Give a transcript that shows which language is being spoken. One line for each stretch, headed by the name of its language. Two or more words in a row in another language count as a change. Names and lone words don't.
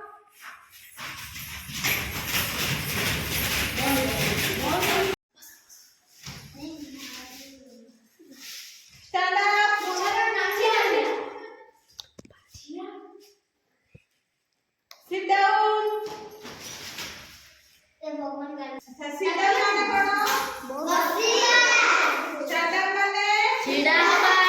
English: Stand up. Sit down. Sit down
Odia: ମାନେ କଣ?
English: Stand up
Odia: ମାନେ